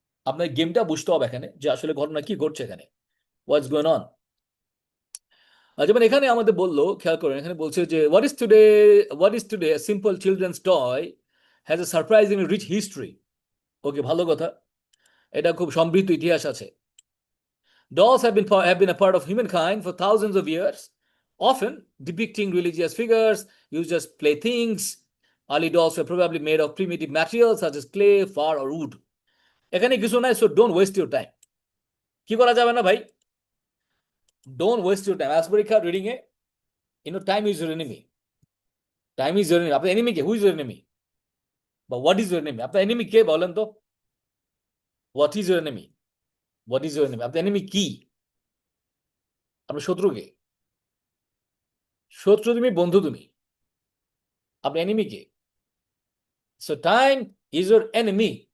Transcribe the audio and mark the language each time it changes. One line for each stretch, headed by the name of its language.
Bangla: আপনার গেমটা বুঝতে হবে এখানে, যে আসলে ঘটনা কি ঘটছে এখানে,
English: What's going on.
Bangla: যেমন এখানে আমাদের বললো, খেয়াল করেন, এখানে বলছে যে
English: What is today simple children's toy has a surprising rich history.
Bangla: ওকে, ভালো কথা, এটা খুব সমৃদ্ধ ইতিহাস আছে।
English: Dolls have been a part of humankind for thousands of years, often depicting religious figures used as playthings. Early dolls were probably made of primitive materials such as clay, fur, or wood.
Bangla: এখানে কিছু নাই,
English: so don't waste your time.
Bangla: কি করা যাবে না ভাই?
English: Don't waste your time.
Bangla: আজ পরীক্ষা reading a,
English: time is your enemy. Time is your enemy.
Bangla: আপনার enemy K?
English: Who is your enemy? বা what is your enemy?
Bangla: আপনার enemy কে বলেন তো?
English: What is your enemy? What is your enemy?
Bangla: আপনার enemy কি? আপনার শত্রু কে? শত্রু তুমি, বন্ধু তুমি, আপনার enemy K?
English: So time is your enemy.